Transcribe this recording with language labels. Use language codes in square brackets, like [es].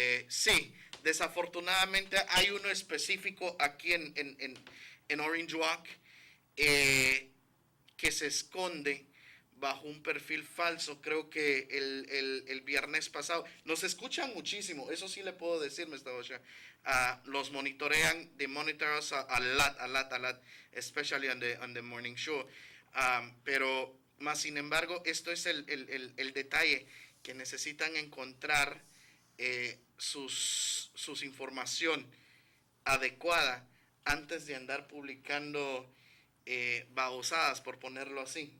[es] Sí, desafortunadamente hay uno específico aquí en Orange Walk que se esconde bajo un perfil falso. Creo que el viernes pasado nos escuchan muchísimo, eso sí le puedo decir, Mr. Osha. Los monitorean, [en] they monitor us a lot, especially on the morning show. [es] Pero más sin embargo, esto es el detalle, que necesitan encontrar sus información adecuada antes de andar publicando babosadas, por ponerlo así.